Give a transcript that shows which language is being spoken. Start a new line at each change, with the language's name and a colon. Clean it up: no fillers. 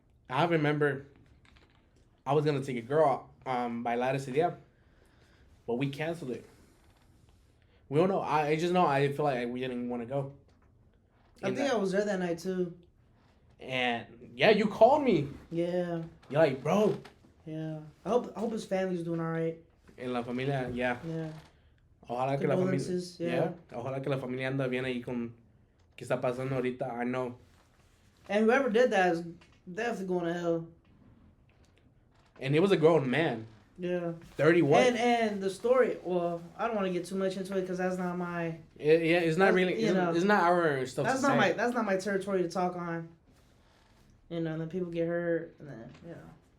English: I remember I was gonna take a girl
Spanish: bailar ese día,
English: but we canceled it. We don't know. I just know I feel like we didn't want to go. I think I was there that night too. And yeah, you called me. Yeah. You're like, bro. Yeah. I hope his family's doing all right.
Spanish: En la familia,
English: yeah. Yeah.
Spanish: Ojalá que la familia.
English: Yeah.
Spanish: Ojalá que la familia anda bien ahí con. ¿Qué está pasando ahorita?
English: I know. And whoever did that is definitely going to hell. And he was a grown man. Yeah. 31. And the story, well, I don't want to get too much into it because that's not my... Yeah, it's not really... It's not our stuff that's not my territory to talk on. You know, and then people get hurt, and then, you know.